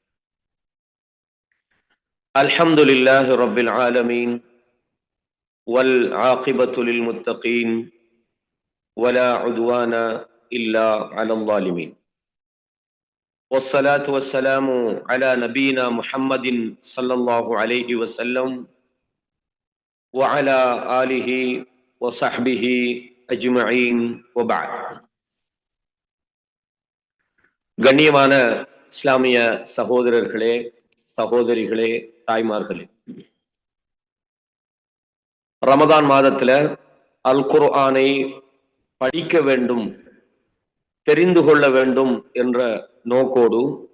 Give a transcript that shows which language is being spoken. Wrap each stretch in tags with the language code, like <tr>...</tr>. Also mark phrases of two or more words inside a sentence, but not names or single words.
<ar>الحمد لله رب العالمين والعاقبة للمتقين ولا عدوان إلا على الظالمين والصلاة والسلام على نبينا محمد صلى الله عليه وسلم وعلى آله وصحبه أجمعين وبعد.</ar> <ta>கண்ணியமான இஸ்லாமிய சகோதரர்களே, சகோதரிகளே, தாய்மார்களே, ரமதான் மாதத்துல அல் குர்ஆனை படிக்க வேண்டும், தெரிந்து கொள்ள வேண்டும் என்ற நோக்கோடு</ta>